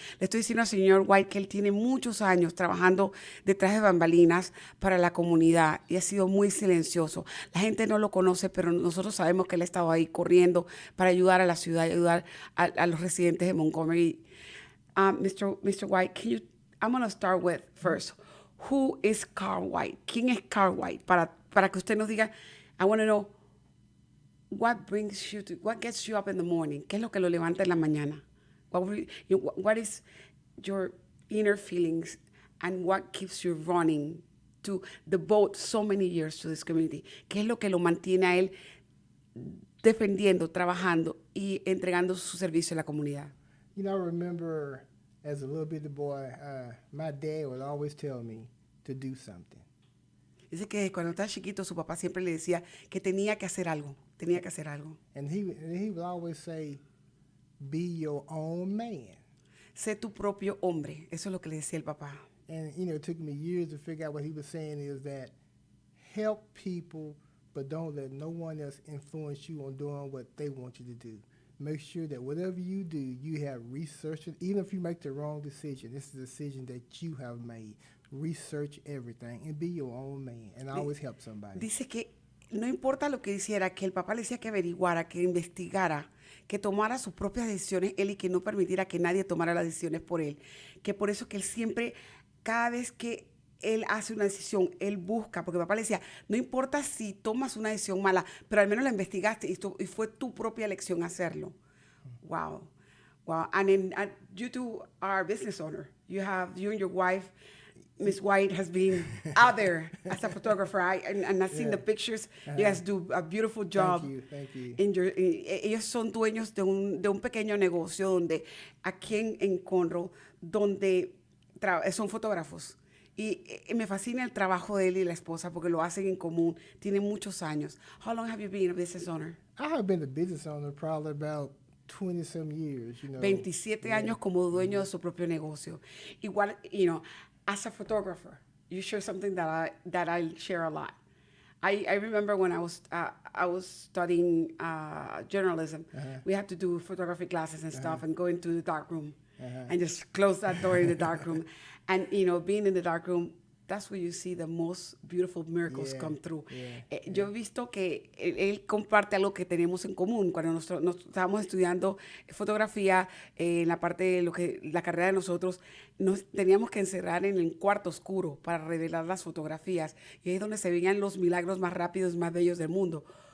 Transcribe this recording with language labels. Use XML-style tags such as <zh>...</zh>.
<es>Le estoy diciendo al señor White que él tiene muchos años trabajando detrás de bambalinas para la comunidad y ha sido muy silencioso. La gente no lo conoce, pero nosotros sabemos que él ha estado ahí corriendo para ayudar a la ciudad, ayudar a los residentes de Montgomery.</es> <en>Mr. White, I'm going to start with first, who is Carl White?</en> <es>¿Quién es Carl White? Para que usted nos diga,</es> <en>I want to know, what gets you up in the morning?</en> <es>¿Qué es lo que lo levanta en la mañana?</es> <en>What is your inner feelings and what keeps you running to devote so many years to this community?</en> <es>¿Qué es lo que lo mantiene a él defendiendo, trabajando y entregando su servicio a la comunidad?</es> <en>You know, I remember as a little bitty boy, my dad would always tell me to do something.</en> <es>Dice que cuando estaba chiquito su papá siempre le decía que tenía que hacer algo.</es> <en>And he would always say, be your own man.</en> <es>Sé tu propio hombre. Eso es lo que le decía el papá.</es> <en>And, you know, it took me years to figure out what he was saying is that help people, but don't let no one else influence you on doing what they want you to do. Make sure that whatever you do, you have researched it. Even if you make the wrong decision, this is a decision that you have made. Research everything and be your own man and always help somebody.</en> <es>Dice que no importa lo que hiciera, que el papá le decía que averiguara, que investigara, que tomara sus propias decisiones él y que no permitiera que nadie tomara las decisiones por él. Que por eso que él siempre, cada vez que él hace una decisión, él busca, porque el papá le decía, no importa si tomas una decisión mala, pero al menos la investigaste y fue tu propia elección hacerlo.</es> <en>Wow. And you two are business owner. You and your wife, Miss White, has been out there as a photographer. And I've seen the pictures. You guys do a beautiful job. Thank you.</en> <es>Ellos son dueños de un pequeño negocio donde aquí en Conroe, donde son fotógrafos. Y me fascina el trabajo de él y la esposa porque lo hacen en común. Tienen muchos años.</es> <en>How long have you been a business owner? I have been a business owner probably about 20-some years, you know.</en> <es>27 años como dueño de su propio negocio.</es> <en>Igual, you know, as a photographer, you share something that I share a lot. I remember when I was studying journalism, we had to do photography classes and stuff and go into the dark room and just close that door in the dark room. And, you know, being in the dark room, that's where you see the most beautiful miracles Yeah, come through. yeah,</en> <es>Yo he visto que él comparte algo que tenemos en común. Cuando nos estábamos estudiando fotografía, en la parte de lo que la carrera de nosotros, nos teníamos que encerrar en el cuarto oscuro para revelar las fotografías. Y ahí es donde se veían los milagros más rápidos, más bellos del mundo.</es>